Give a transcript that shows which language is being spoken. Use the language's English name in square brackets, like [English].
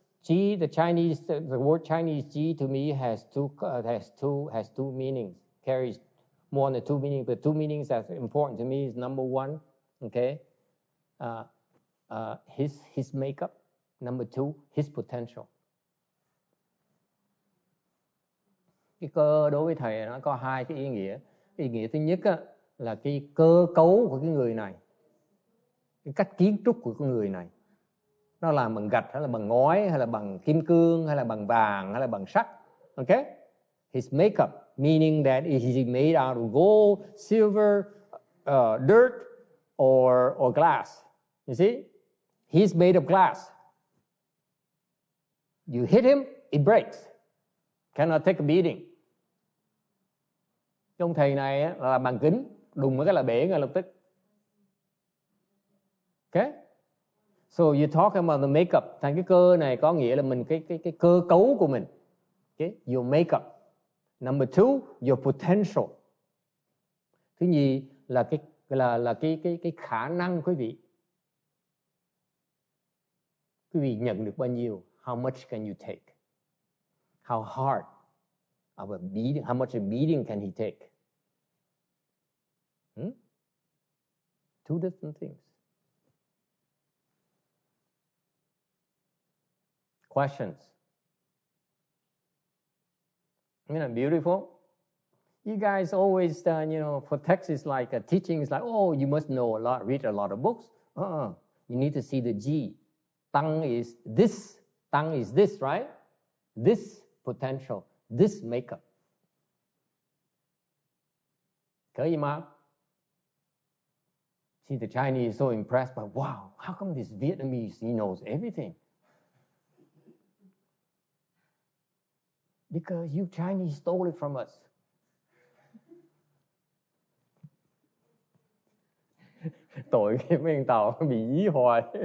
[English] Ji, the word Chinese Ji to me has two meanings. Carries more than two meanings. The two meanings that's important to me is number one, okay, his makeup. Number two, his potential. [Vietnamese] Cái cơ đối với thầy nó có hai cái ý nghĩa. Ý nghĩa thứ nhất á, là cái cơ cấu của cái người này, cái cách kiến trúc của con người này, nó làm bằng gạch hay là bằng ngói hay là bằng kim cương hay là bằng vàng hay là bằng sắt. [English] Okay? His makeup, meaning that is he made out of gold, silver, dirt or glass. You see? He's made of glass. You hit him, it breaks. Cannot take a beating. [Vietnamese] Ông thầy này là bằng kính, đùng một cái là bể ngay lập tức. [English] Okay? So you talk about the makeup. [Vietnamese] Thành cái cơ này có nghĩa là mình cái cơ cấu của mình. Okay? [English] Your makeup. Number two, your potential. [Vietnamese] Thứ nhì là cái khả năng quý vị. Quý vị nhận được bao nhiêu? [English] How much can you take? How hard of a beating? How much a beating can he take? Two different things. Questions? Isn't that beautiful? You guys always, for text is like teaching is like, oh, you must know a lot, read a lot of books. You need to see the G. Tongue is this, right? This potential, this makeup. [Chinese] 可以吗? [English] See, the Chinese is so impressed by, wow, how come this Vietnamese, he knows everything? Because you Chinese stole it from us. [Vietnamese] Tội cái mấy thằng Tàu bị dí hoài.